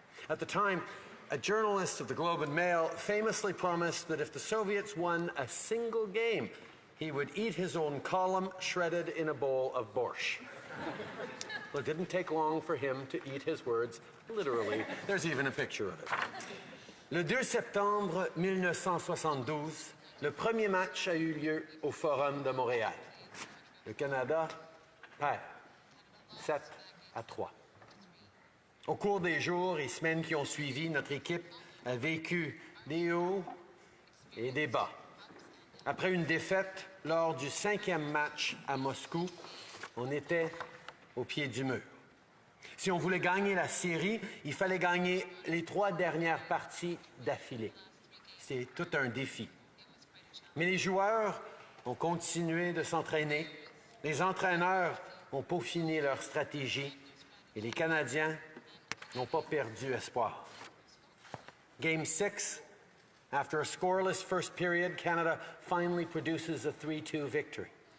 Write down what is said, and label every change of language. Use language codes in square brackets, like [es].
[en] At the time, a journalist of the Globe and Mail famously promised that if the Soviets won a single game, he would eat his own column shredded in a bowl of borscht. Well, it didn't take long for him to eat his words literally. There's even a picture of it. [fr] Le 2 septembre 1972, le premier match a eu lieu au Forum de Montréal. Le Canada perd 7-3. Au cours des jours et semaines qui ont suivi, notre équipe a vécu des hauts et des bas. Après une défaite lors du 5e match à Moscou, on était au pied du mur. Si on voulait gagner la série, il fallait gagner les 3 dernières parties d'affilée. C'est tout un défi. Mais les joueurs ont continué de s'entraîner, les entraîneurs ont peaufiné leur stratégie et les Canadiens n'ont pas perdu espoir. [en] Game 6, after a scoreless first period, Canada finally produces a 3-2 victory.